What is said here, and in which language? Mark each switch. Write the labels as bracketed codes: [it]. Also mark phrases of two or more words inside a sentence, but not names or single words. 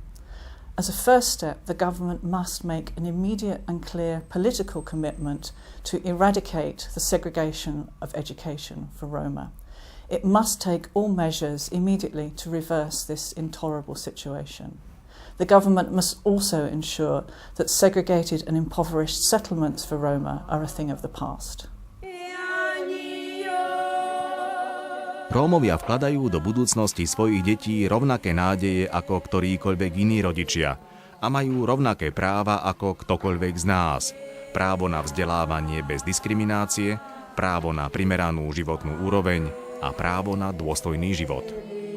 [en] As a first step, the government must make an immediate and clear political commitment to eradicate the segregation of education for Roma. It must take all measures immediately to reverse this intolerable situation. The government must also ensure that segregated and impoverished settlements for Roma are a thing of the past. [sk] Rómovia vkladajú do budúcnosti svojich detí rovnaké nádeje ako ktorýkoľvek iní rodičia a majú rovnaké práva ako ktokoľvek z nás. Právo na vzdelávanie bez diskriminácie, právo na primeranú životnú úroveň a právo na dôstojný život.